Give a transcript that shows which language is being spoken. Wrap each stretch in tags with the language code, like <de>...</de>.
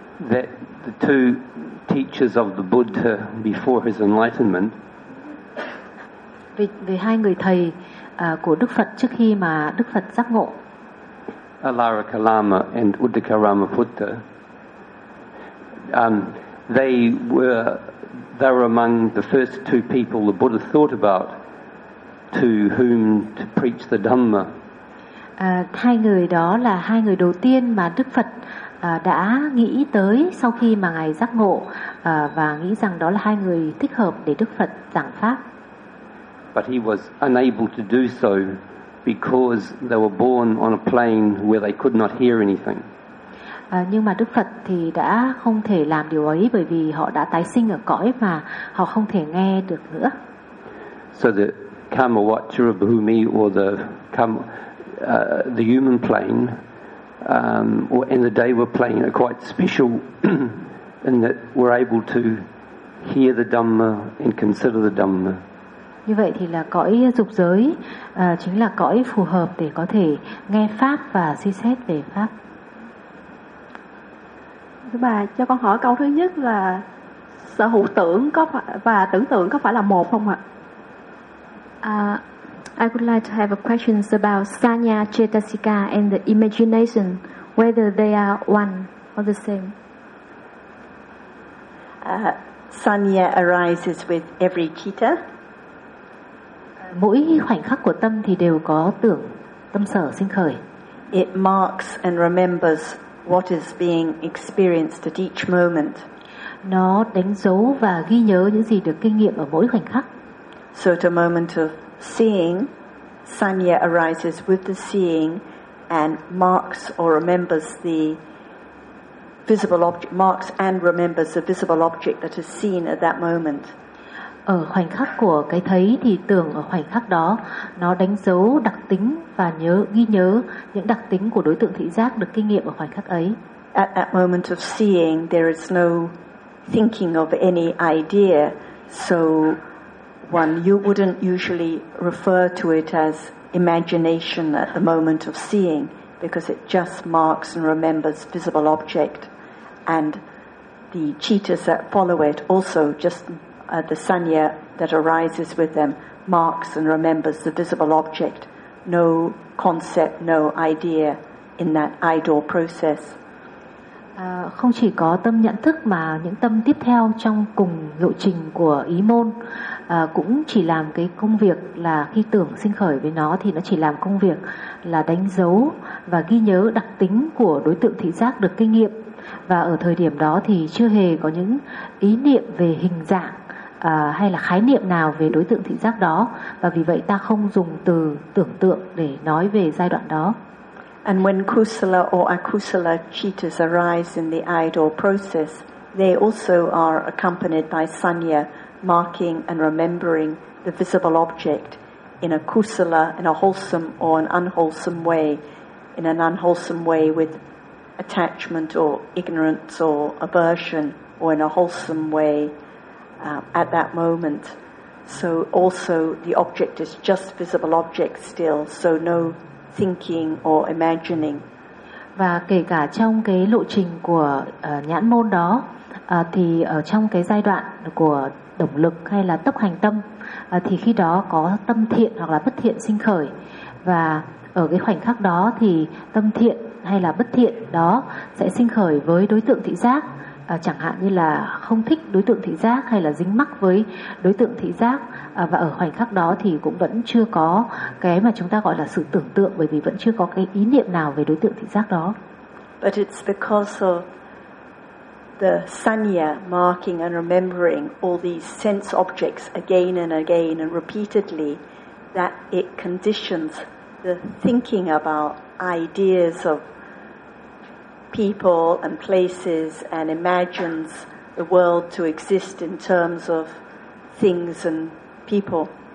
<en>That the two teachers of the Buddha before his enlightenment.</en> <vi>Vì hai người thầy của Đức Phật trước khi mà Đức Phật giác ngộ.</vi> <en>Alarika Lama and Uddaka Ramaputta. They were among the first two people the Buddha thought about to whom to preach the Dhamma.</en> <vi>Hai người đó là hai người đầu tiên mà Đức Phật đã nghĩ tới sau khi mà ngài giác ngộ, và nghĩ rằng đó là hai người thích hợp để Đức Phật giảng pháp.</vi> <en>But he was unable to do so because they were born on a plane where they could not hear anything.</en> <vi>Nhưng mà Đức Phật thì đã không thể làm điều ấy, bởi vì họ đã tái sinh ở cõi mà họ không thể nghe được nữa.</vi> <en>So the karma watcher of Bhumi or the karma, the human plane. And the Deva plane are quite special in that we're able to hear the Dhamma and consider the Dhamma.</en> <vi>Như vậy thì là cõi dục giới chính là cõi phù hợp để có thể nghe pháp và suy xét về pháp. Thưa bà, cho con hỏi câu thứ nhất là sở hữu tưởng có phải, và tưởng tượng có phải là một không ạ?</vi> <en>I would like to have a question about sanya cetasika and the imagination, whether they are one or the same. Sanya arises with every citta.</en> <vi>Mỗi khoảnh khắc của tâm thì đều có tưởng, tâm sở sinh khởi.</vi> <en>It marks and remembers what is being experienced at each moment.</en> <vi>Nó đánh dấu và ghi nhớ những gì được kinh nghiệm ở mỗi khoảnh khắc.</vi> <en>So at a moment of seeing, sanya arises with the seeing and marks or remembers the visible object, marks and remembers the visible object that is seen at that moment.</en> <vi>Ở khoảnh khắc của cái thấy thì tưởng ở khoảnh khắc đó nó đánh dấu đặc tính và nhớ ghi nhớ những đặc tính của đối tượng thị giác được kinh nghiệm ở khoảnh khắc ấy.</vi> <en>at that moment of seeing, there is no thinking of any idea. So one, you wouldn't usually refer to it as imagination at the moment of seeing, because it just marks and remembers visible object. And the cittas that follow it also just the sanya that arises with them marks and remembers the visible object, no concept, no idea in that idle process.</en> <vi>Không chỉ có tâm nhận thức mà những tâm tiếp theo trong cùng lộ trình của ý môn cũng chỉ làm cái công việc là khi tưởng sinh khởi với nó thì nó chỉ làm công việc là đánh dấu và ghi nhớ đặc tính của đối tượng thị giác được kinh nghiệm. Và ở thời điểm đó thì chưa hề có những ý niệm về hình dạng hay là khái niệm nào về đối tượng thị giác đó. Và vì vậy ta không dùng từ tưởng tượng để nói về giai đoạn đó.</vi> <en>And when kusala or akusala cittas arise in the idle process, they also are accompanied by sanya, marking and remembering the visible object in a kusala, in a wholesome or an unwholesome way, in an unwholesome way with attachment or ignorance or aversion, or in a wholesome way at that moment. So also the object is just visible object still, so no thinking or imagining.</en> <vi>Và kể cả trong cái lộ trình của nhãn môn đó thì ở trong cái giai đoạn của động lực hay là tốc hành tâm thì khi đó có tâm thiện hoặc là bất thiện sinh khởi, và ở cái khoảnh khắc đó thì tâm thiện hay là bất thiện đó sẽ sinh khởi với đối tượng thị giác, chẳng hạn như là không thích đối tượng thị giác hay là dính mắc với đối tượng thị giác. Và ở khoảnh khắc đó thì cũng vẫn chưa có cái mà chúng ta gọi là sự tưởng tượng, bởi vì vẫn chưa có cái ý niệm nào về đối tượng thị giác đó.</vi> <en>But it's because of the sanya marking and remembering all these sense objects again and again and repeatedly that it conditions the thinking about ideas of people and places and imagines the world to exist in terms of things and people.</en>